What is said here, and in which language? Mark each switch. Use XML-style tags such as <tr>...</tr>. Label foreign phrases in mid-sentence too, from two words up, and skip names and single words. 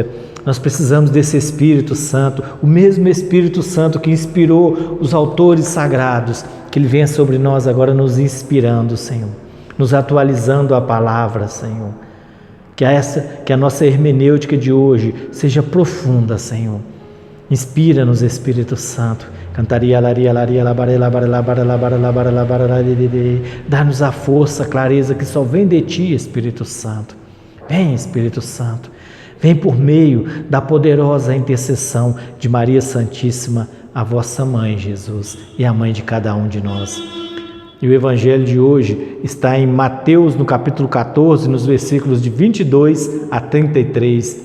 <pt>Nós precisamos desse Espírito Santo, o mesmo Espírito Santo que inspirou os autores sagrados, que Ele venha sobre nós agora nos inspirando, Senhor, nos atualizando a palavra, Senhor. Que a nossa hermenêutica de hoje seja profunda, Senhor. Inspira-nos, Espírito Santo. Cantaria, laria, laria, labare, labare, labare, labare, labare, labare, dá-nos a força, a clareza que só vem de Ti, Espírito Santo. Vem, Espírito Santo. Vem por meio da poderosa intercessão de Maria Santíssima, a vossa Mãe, Jesus, e a mãe de cada um de nós. E o Evangelho de hoje está em Mateus, no capítulo 14, nos versículos de 22 a 33.</pt>